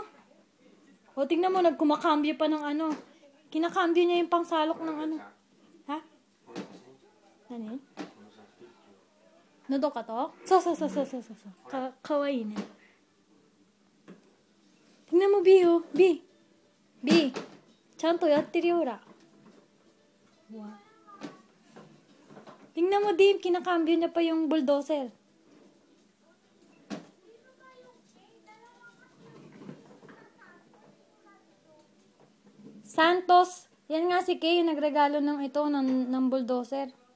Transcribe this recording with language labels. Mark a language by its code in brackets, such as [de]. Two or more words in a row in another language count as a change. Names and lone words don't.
[tl] O, tingnan mo, nagkumakambyo pa ng ano. Kinakambyo niya yung pangsalok ng ano. Ha? Ano yun? Nodo ka to? So. Kawaii na. Tingnan mo, B, oh. B. [ja] ちゃんとやってるよ、ほら。Wow. [tl] Tingnan mo, Dave, kinakambyo niya pa yung bulldozer. Santos. Yan nga si Kay, yung nagregalo ng ito, ng bulldozer.